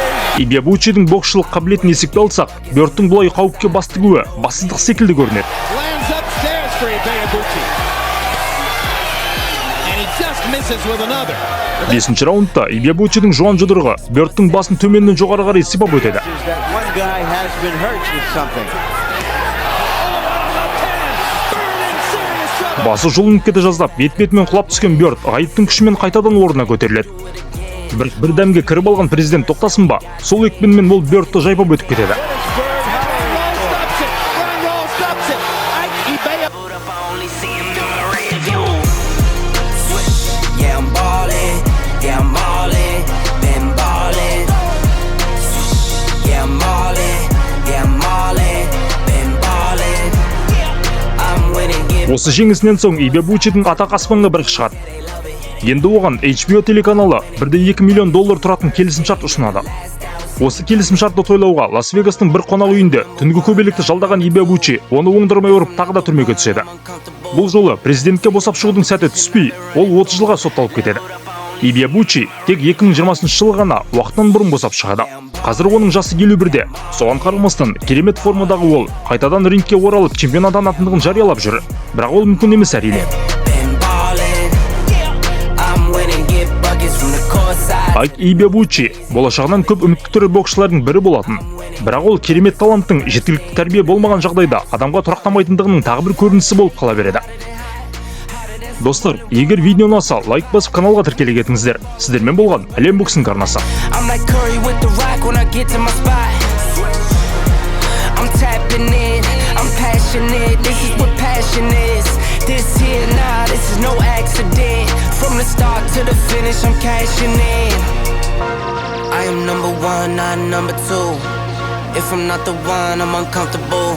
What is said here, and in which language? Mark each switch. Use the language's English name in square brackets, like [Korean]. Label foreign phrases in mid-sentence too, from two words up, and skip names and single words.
[Kazakh] Ибиабучидің боксшылық қабілетін есепке алсақ, Бёрдтің бұлай қауіпке бастығуы бассыздық секілді көрінеді. [English] Lands upstairs for Ibeabuchi. And he just misses with another. [Kazakh] 5-ші раундта Ибиабучидің жуан жұдырығы Бёрдтің басын төменнен жоғары қарай сипап өтеді. [English] That one guy has been hurt with something. [Kazakh] Басы жұлынып кете жаздап, бет-бетімен құлап түскен Бёрд ғайыптың күшімен қайтадан орнына көтеріледі. Бір дәмге кіріп алған президент тоқтасын ба, сол екпінмен ол Бёрдті жайпап өтіп кетеді. [English] Yeah, I'm ballin', yeah, I'm ballin', been ballin'. Yeah, I'm ballin', yeah, I'm ballin', been ballin'. I'm winning, get [Kazakh] Осы жеңісінен соң Ибиабучидің атақ аспанға бір шығады. Енді оған HBO телеканалы $1,2 миллион тұратын келісімшарт ұсынады. Осы келісімшартты тойлауға Лас-Вегастың бір қонақ үйінде түнгі көбелекті жалдаған Ибиабучи оны оңдырмай ұрып тағы да түрмеге түседі. Бұл жолы президентке босап шығудың сәті түспей, ол 30 жылға сотталып кетеді. Ибиабучи тек 2020 жылы ғана уақыттан бұрын босап шығады. Қазір оның жасы 51-де. Соған қарамастан керемет формадағы ол қайтадан рингке оралып чемпион атанатындығын жариялап жүр. Бірақ ол мүмкін емес әрине. [English] been ballin'. I'm winning, get buckets from the courtside. [Kazakh] Айт Ибиабучи болашағынан көп үмітті түрі боксшылардың бірі болатын. Бірақ ол керемет таланттың жеткілікті тәрбие болмаған жағдайда адамға тұрақтамайтындығының тағы бір көрінісі болып қала береді. Достар, егер видео ұнаса, лайк басып каналға тіркеле кетіңіздер. Сіздермен болған әлем боксинг арнасы. [English] I'm like Curry with the rock when I get to my spot. I'm tapping in, I'm passionate. This is what passion is. This here, nah, this is no accident. From the start to the finish, I'm cashing in. I am number one, not number two. If I'm not the one, I'm uncomfortable.